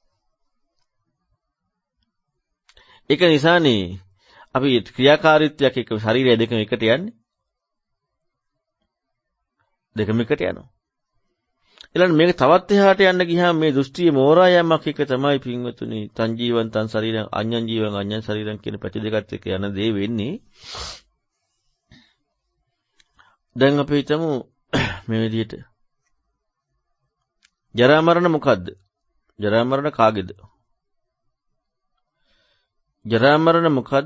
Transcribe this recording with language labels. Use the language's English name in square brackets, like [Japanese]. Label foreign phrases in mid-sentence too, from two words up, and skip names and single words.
[Sinhala] ඒක නිසානේ අපි ක්‍රියාකාරීත්වයක් එක්ක ශරීරය දෙකම එකට යන්නේ. දෙකම එකට යනවා. ඊළඟ මේක තවත් එහාට යන්න ගියාම මේ දෘෂ්ටිය මෝරා යෑමක් එක තමයි පින්වතුනි [Pali] තං ජීවං තං ශරීරං අඤ්ඤං ජීවං අඤ්ඤං ශරීරං [Sinhala] කියන පැති දෙකත් එක්ක යන දේ වෙන්නේ. දැන් අපි හිතමු මේ විදිහට ජරා මරණ මොකද්ද? ජරා මරණ කාගේද? ජරා මරණ මොකද්ද?